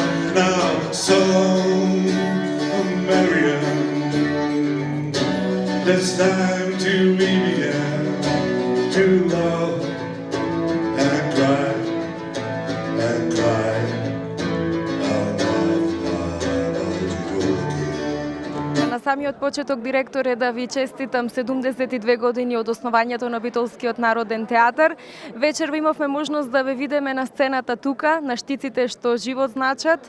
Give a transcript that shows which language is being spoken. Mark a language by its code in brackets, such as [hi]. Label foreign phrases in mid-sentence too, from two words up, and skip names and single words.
[en] Now so Marian, it's time to begin to love and cry and cry. [mk] На самиот почеток, директоре, да ви честитам 72 години од основањето на Битолскиот народен театар. Вечер имавме можност да ве видиме на сцената тука, на штиците што живот значат.